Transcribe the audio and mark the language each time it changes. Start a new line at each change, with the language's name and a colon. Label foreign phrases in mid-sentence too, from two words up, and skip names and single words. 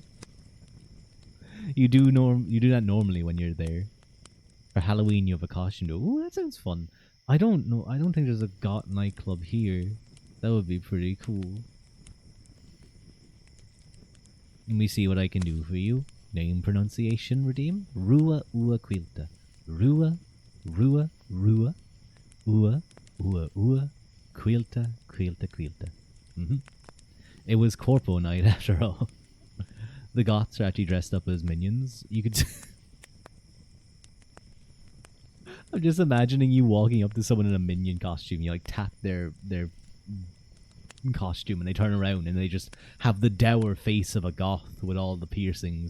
English: You do that normally when you're there. For Halloween, you have a costume. Ooh, that sounds fun. I don't know. I don't think there's a goth nightclub here. That would be pretty cool. Let me see what I can do for you. Name pronunciation redeem. Rua Ua Quilta. Rua, Rua, Rua. Ua, Ua, Ua. Quilta, Quilta, Quilta. It was Corpo night after all. The goths are actually dressed up as minions. You could... I'm just imagining you walking up to someone in a minion costume. You like tap their costume and they turn around and they just have the dour face of a goth with all the piercings.